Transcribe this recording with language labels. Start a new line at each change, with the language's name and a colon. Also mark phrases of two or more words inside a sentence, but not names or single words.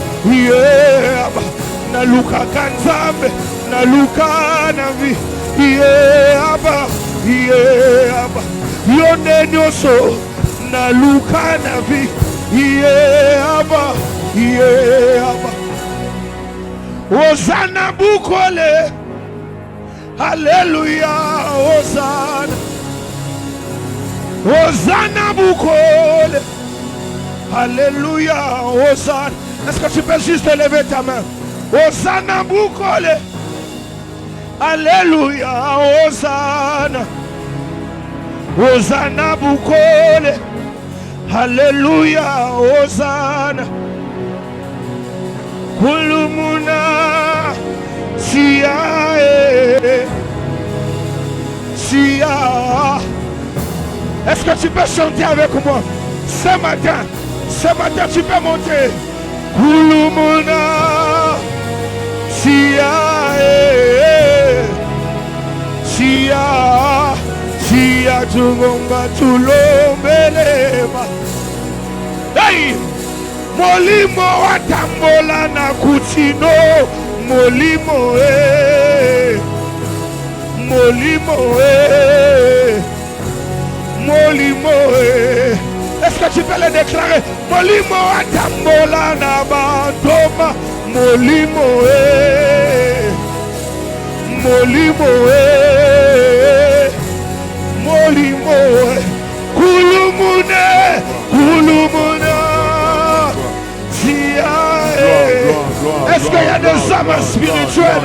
Lingala: nalukaka Nzambe naluka na vi Aba yo nde nyonso naluka na vi Aba Hosanna bukole Alléluia Hosanna Hosanna bukole Alléluia Hosanna.
French: Est-ce que tu peux juste lever ta main?
Lingala: Hosanna bukole Alléluia Hosanna Hosanna bukole Alléluia Hosanna Kulumuna Sia
French: Est-ce que tu peux chanter avec moi ce matin tu peux monter Kulumuna
Lingala: Sia Tungonga tulombelema Hey Molimo watambola na kutino Molimo
French: Est-ce que tu peux le déclarer?
Lingala: Molimo watambola na bandoma Molimo Kulumuna
French: Est-ce qu'il y a des âmes spirituelles?